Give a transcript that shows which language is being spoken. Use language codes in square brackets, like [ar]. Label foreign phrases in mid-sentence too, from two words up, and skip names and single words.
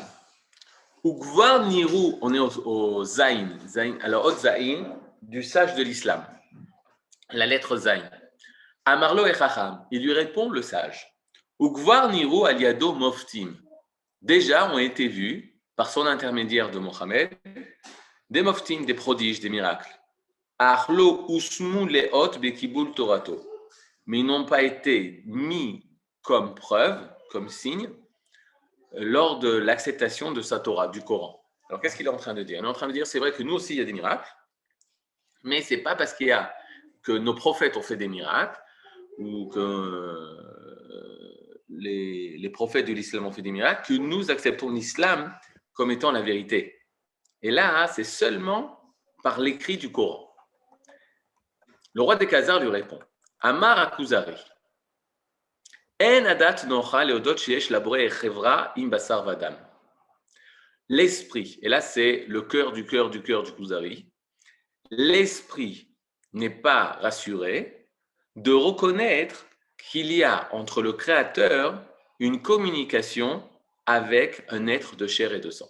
[he] וכבר נראו, [fr] on est au Zain, alors au Zain du sage de l'islam, la lettre Zain. [he] אמר לו החכם, [fr] il lui répond le sage. [he] וכבר נראו על ידו מופתים. [fr] Déjà ont été vus, par son intermédiaire de Mohammed, des moftim, des prodiges, des miracles. [he] אך לא הושמו לאות בקבלת תורתו. [fr] Mais ils n'ont pas été mis comme preuve, comme signe, lors de l'acceptation de sa Torah, du Coran. Alors, qu'est-ce qu'il est en train de dire? Il est en train de dire, c'est vrai que nous aussi, il y a des miracles, mais ce n'est pas parce que nos prophètes ont fait des miracles ou que les prophètes de l'islam ont fait des miracles que nous acceptons l'islam comme étant la vérité. Et là, c'est seulement par l'écrit du Coran. Le roi des Khazars lui répond, [he] אמר הכוזרי, אין הדעת נוחה להודות שיש לבורא התחברות עם בשר ודם. [fr] L'esprit, et là c'est le cœur du Kuzari, l'esprit n'est pas rassuré de reconnaître qu'il y a entre le Créateur une communication avec un être de chair et de sang.